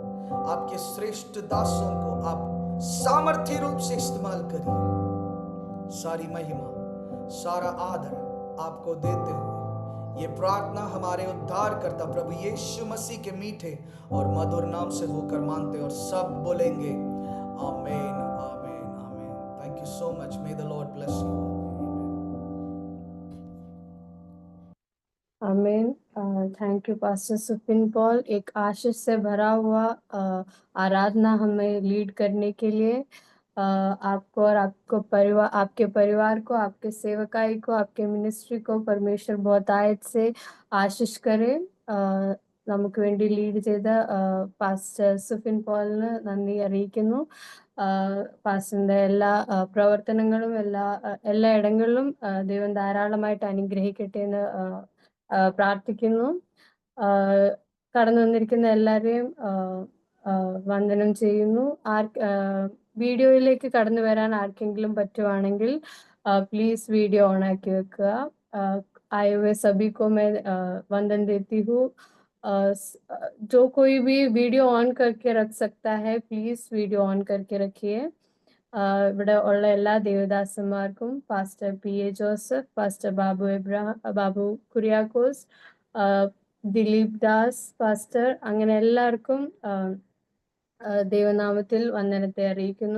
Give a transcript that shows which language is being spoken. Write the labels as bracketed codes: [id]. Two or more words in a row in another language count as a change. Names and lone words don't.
[hi] आपके श्रेष्ठ दासों को आप सामर्थ्य रूप से इस्तेमाल करिए. सारी महिमा, सारा आदर आपको देते हुए ये प्रार्थना हमारे उद्धार करता प्रभु यीशु मसीह के मीठे और मधुर नाम से होकर मांगते और सब बोलेंगे आमीन, आमीन, आमीन. [en] Thank you so much. May the Lord bless you. [hi] आमीन. [en] thank you [hi] पास्टर सुफिन पॉल, एक आशीष से भरा हुआ आराधना हमें लीड करने के लिए. आपको और आपके परिवार को, आपके सेवकाई को, आपके मिनिस्ट्री को परमेश्वर बहुत आयत से आशीष करे. [ml] നമുക്ക് വേണ്ടി ലീഡ് ചെയ്ത പാസ്റ്റർ സുഫിൻ പോളിന് നന്ദി അറിയിക്കുന്നു. പാസ്റ്ററിന്റെ എല്ലാ പ്രവർത്തനങ്ങളും എല്ലാ ഇടങ്ങളിലും ദൈവം ധാരാളമായിട്ട് അനുഗ്രഹിക്കട്ടെ എന്ന് പ്രാർത്ഥിക്കുന്നു. കടന്നു വന്നിരിക്കുന്ന എല്ലാവരെയും വന്ദനം ചെയ്യുന്നു. വീഡിയോയിലേക്ക് കടന്നു വരാൻ ആർക്കെങ്കിലും പറ്റുവാണെങ്കിൽ [hi] प्लीज वीडियो ऑन आके रखा. आए हुए सभी को मैं वंदन देती हूँ. जो कोई भी वीडियो ऑन करके रख सकता है प्लीज वीडियो ऑन करके रखिए. [ml] ഇവിടെ ഉള്ള എല്ലാ ദേവദാസന്മാർക്കും പാസ്റ്റർ പി എ ജോസഫ്, പാസ്റ്റർ ബാബു കുര്യാക്കോസ്, ദിലീപ് ദാസ് പാസ്റ്റർ, അങ്ങനെ എല്ലാവർക്കും ദൈവനാമത്തിൽ വന്ദനത്തെ അറിയിക്കുന്നു.